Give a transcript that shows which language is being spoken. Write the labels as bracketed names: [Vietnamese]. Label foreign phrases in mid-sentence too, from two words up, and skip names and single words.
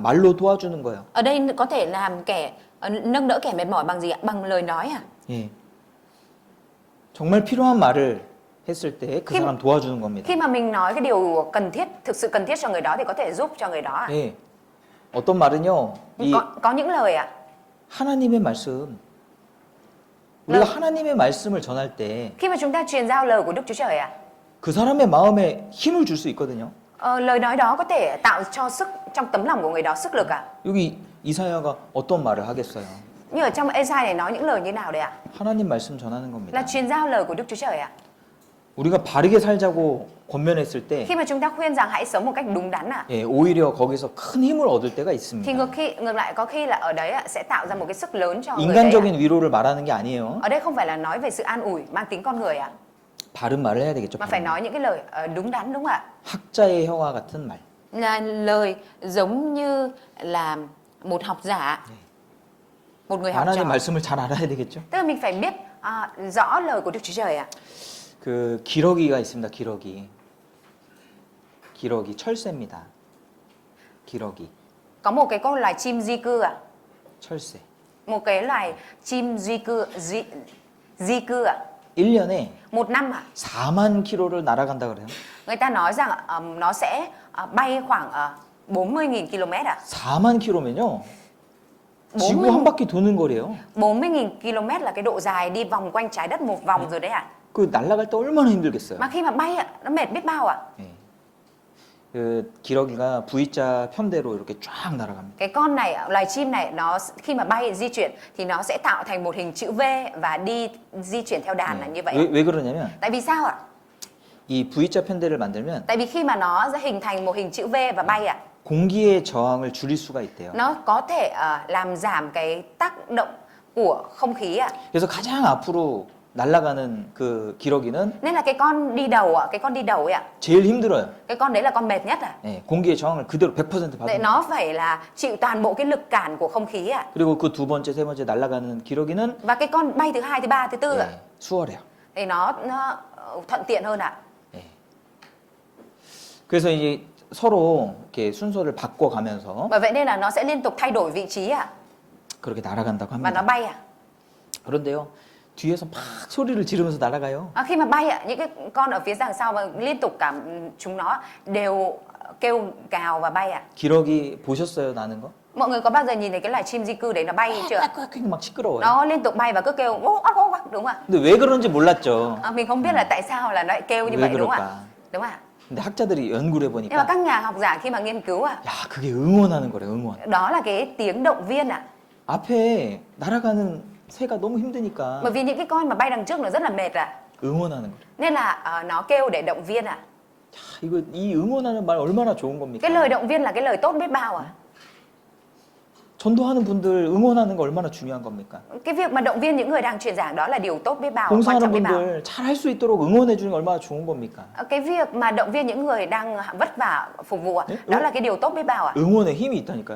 [Korean] 말로 도와주는 거예요. [Vietnamese] Ở đây có thể làm nâng đỡ kẻ mệt mỏi bằng gì ạ? Bằng lời nói à? [Korean] 예. 정말 필요한 말을 했을 때 그 [Vietnamese] khi- [Korean] 사람 도와주는 겁니다. [Vietnamese] Khi mà mình nói cái điều cần thiết, thực sự cần thiết cho người đó thì có thể giúp cho người đó à? [Korean] 예. 어떤 말은요. 이 [Vietnamese] Có những lời ạ. [Korean] 하나님의 말씀. 우리가 하나님의 말씀을 전할 때 [Vietnamese] Khi mà chúng ta truyền giao lời của Đức Chúa Trời ạ, [Korean] 그 사람의 마음에 힘을 줄 수 있거든요. [Vietnamese] lời nói đó có thể tạo cho sức trong tấm lòng của người đó sức lực ạ. [Korean] 여기 이사야가 어떤 말을 하겠어요? [Vietnamese] Như ở trong Ê-sai này nói những lời như nào đấy ạ? [Korean] 하나님 말씀 전하는 겁니다. [Vietnamese] Là truyền giao lời của Đức Chúa Trời ạ. [Korean] 우리가 바르게 살자고 권면했을 때 [Vietnamese] Khi mà chúng ta khuyên rằng hãy sống một cách đúng đắn ạ, [Korean] 예, 오히려 거기서 큰 힘을 얻을 때가 [Vietnamese] thì [Korean] 있습니다. [Vietnamese] ngược lại có khi là ở đấy ạ, sẽ tạo ra một cái sức lớn cho người đấy ạ. [Korean] 인간적인 위로를 말하는 게 아니에요. [Vietnamese] Ở đây không phải là nói về sự an ủi mang tính con người ạ, [Korean] 바른 말을 해야 되겠죠. [Vietnamese] mà phải nói những cái lời đúng đắn, đúng không ạ? [Korean] 학자의 혀와 같은 말. [Vietnamese] Là lời giống như là một học giả, một người học trò. [Korean] 하나님 말씀을 잘 알아야 되겠죠. [Vietnamese] Tức là mình phải biết rõ lời của Đức Chúa Trời ạ. [Korean] 그 기러기가 있습니다. 기러기 철새입니다. 기러기 [Vietnamese] Có một cái con loài chim di cư ạ. [Korean] 철새. [Vietnamese] Một cái loài chim di cư ạ. [Korean] 1년에 [Vietnamese] Một năm ạ. [Korean] 4만 킬로를 날아간다 그래요. [Vietnamese] Người ta nói rằng nó sẽ bay khoảng 40.000 km ạ. [Korean] 4만 킬로면요. 지구 [Vietnamese] 40.000 [Korean] 한 바퀴 도는 거래요. [Vietnamese] 40.000 km là cái độ dài đi vòng quanh trái đất một vòng rồi đấy ạ. [Korean] 그 날아갈 때 얼마나 힘들겠어요. [Vietnamese] Mà khi mà bay ạ, nó mệt biết bao ạ. [Korean] 예. 그 기러기가 V자 편대로 이렇게 쫙 날아갑니다. [Vietnamese] Cái con này, loài chim này, nó khi mà bay di chuyển thì nó sẽ tạo thành một hình chữ V và di chuyển theo đàn là như vậy. [Korean] 왜 그러냐면 [Vietnamese] Tại vì sao ạ? [Korean] 이 V자 편대를 만들면 [Vietnamese] Tại vì khi mà nó sẽ hình thành một hình chữ V và bay ạ, [Korean] 공기의 저항을 줄일 수가 있대요. [Vietnamese] nó có thể làm giảm cái tác động của không khí ạ. [Korean] 그래서 가장 앞으로 날아가는 그 기러기는 [Vietnamese] Nên là cái con đi đầu ạ, ấy ạ, [Korean] 제일 힘들어요. [Vietnamese] cái con đấy là con mệt nhất ạ. [Korean] 예, 공기의 저항을 그대로 100% [Vietnamese] Tại [Korean] 받는. [Vietnamese] nó phải là chịu toàn bộ cái lực cản của không khí ạ. [Korean] 그리고 그 두 번째, 세 번째 날아가는 기러기는 [Vietnamese] Và cái con bay thứ hai, thứ ba, thứ tư ạ, [Korean] 예, 수월해요. [Vietnamese] thì nó thuận tiện hơn ạ. [Korean] 예. 그래서 이제 서로 이렇게 순서를 바꿔가면서 [Vietnamese] Bởi vậy nên là nó sẽ liên tục thay đổi vị trí ạ, [Korean] 그렇게 날아간다고 [Vietnamese] và nó [Korean] 합니다. [Vietnamese] bay ạ. [Korean] 그런데요, 뒤에서 막 소리를 지르면서 날아가요. [Vietnamese] Khi mà bay ạ, những cái con ở phía đằng sau và liên tục chúng nó đều kêu gào và bay ạ. [Korean] 기러기 보셨어요, 나는 거? [Vietnamese] Mọi người có bao giờ nhìn thấy cái loài chim di cư đấy nó bay chưa? [Korean] 막 시끄러워요. [Vietnamese] Nó liên tục bay và cứ kêu ô ác ô ác, đúng không [Korean] 근데 왜 그런지 몰랐죠. [Vietnamese] ạ? Mình không biết là tại sao là nó lại kêu như [Korean] 왜 [Vietnamese] vậy, đúng không [Korean] 그럴까? [Vietnamese] ạ? Đúng ạ. [Korean] 근데 학자들이 연구를 [Vietnamese] Nhưng mà [Korean] 해보니까 [Vietnamese] các nhà học giả khi mà nghiên cứu ạ, [Korean] 야, 그게 응원하는 거래, 응원. [Vietnamese] đó là cái tiếng động viên ạ. [Korean] 앞에 날아가는 새가 너무 힘드니까 [Vietnamese] Bởi vì những cái con mà bay đằng trước nó rất là mệt ạ. [Korean] 응원하는 거래. [Vietnamese] Nên là nó kêu để động viên ạ. [Korean] 야, 이거 이 응원하는 말 얼마나 좋은 겁니까? [Vietnamese] Cái lời động viên là cái lời tốt biết bao ạ. [Korean] 전도하는 분들 응원하는 거 얼마나 중요한 겁니까? [Vietnamese] Cái việc mà động viên những người đang truyền giảng đó là điều tốt biết bao, quan [Korean] 봉사하는 [Vietnamese] trọng biết bao. [Korean] 분들 잘 할 수 있도록 응원해 주는 게 얼마나 좋은 겁니까? [Vietnamese] Cái việc mà động viên những người đang vất vả phục vụ ạ, đó là cái điều tốt biết bao ạ. [Korean] 응원에 힘이 있다니까요.